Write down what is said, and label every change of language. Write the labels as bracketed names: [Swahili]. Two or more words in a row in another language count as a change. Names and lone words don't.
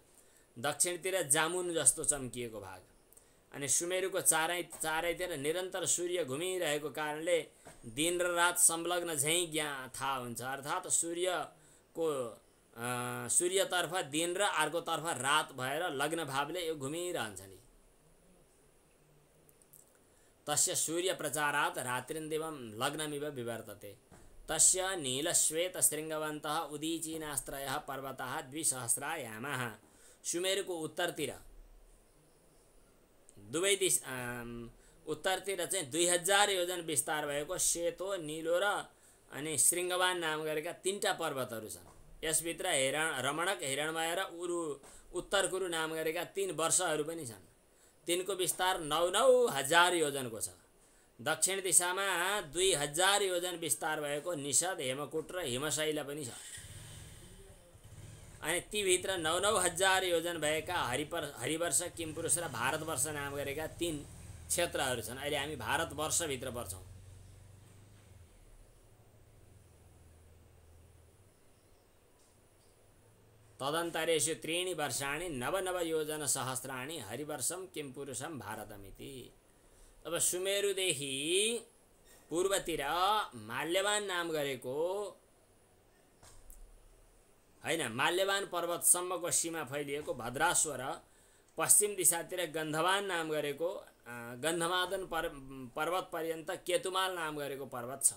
[Nepali] दक्षिणतिर जामुन जस्तो चम्किएको भाग। अनि सुमेरुको चारैतिर निरन्तर सूर्य घुमिरहेको कारणले दिन र रात संलग्न झैँ थाहा हुन्छ। अर्थात् सूर्यतर्फ दिन र अर्कोतर्फ रात भएर लग्न भावले यो घुमिरहन्छ नि। [Sanskrit] तस्य सूर्य प्रचारात् रात्रिन्दिवं लग्नमिव विवर्तते। तस्य नीलश्वेत शृङ्गवन्तः उदीचीनास्त्रयः पर्वतः द्विसहस्रायामः। [Nepali] सुमेरुको उत्तरतिर दुवै उत्तरतिर चाहिँ 2000 योजन विस्तार भएको सेतो, नीलो र अनि शृङ्गवान नाम गरेका 3टा पर्वतहरू छन्। यसभित्र रमणक, हिरणमय र उत्तरकुरु नाम गरेका 3 वर्षहरू पनि छन्। तिनको विस्तार 9,000 योजनको छ। दक्षिण दिशामा 2000 योजन विस्तार भएको निषद, हेमकुट र हिमशैल पनि छ। अनि तीभित्र 9,000 योजन भएका हरिवर्ष, किमपुरुष र भारतवर्ष नाम गरेका 3 क्षेत्रहरू छन्। अहिले हामी भारतवर्षभित्र पर्छौँ। [Sanskrit] तदन्तरेषु 3 वर्षाणि 9 योजन सहस्राणि हरिवर्षम किमपुरुषम भारतमिति। [Nepali] अब सुमेरुदेखि पूर्वतिर माल्यवान नाम गरेको हैन, माल्यवान पर्वतसम्मको सीमा फैलिएको भद्राश्वर, पश्चिम दिशातिर गन्धवान नाम गरेको गन्धमादन पर्वत पर्यन्त केतुमाल नाम गरेको पर्वत छ।